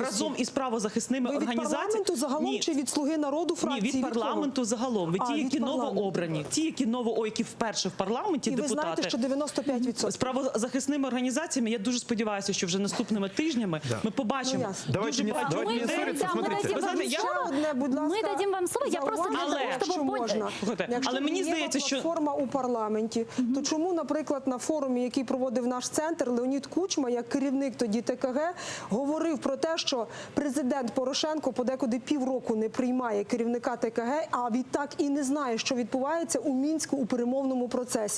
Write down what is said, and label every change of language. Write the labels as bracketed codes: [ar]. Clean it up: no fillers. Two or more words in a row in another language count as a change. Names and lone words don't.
[uk] Разом із правозахисними організаціями. Від парламенту загалом чи від «Слуги народу» фракції? Ні, від парламенту загалом. Ви ті, які новообрані, ті, які вперше в парламенті депутати. І ви знаєте, що 95%? З правозахисними організаціями, я дуже сподіваюся, що вже наступними тижнями ми побачимо дуже багато людей. [ru] Мы дадим вам слово, я просто для того, чтобы... [uk] Але мені здається, що платформа у парламенті, то чому, наприклад, на форумі, який проводив наш центр, Леонід Кучма, як керівник тоді ТКГ, говорив про те, що президент Порошенко подекуди півроку не приймає керівника ТКГ, а відтак і не знає, що відбувається у Мінську у перемовному процесі.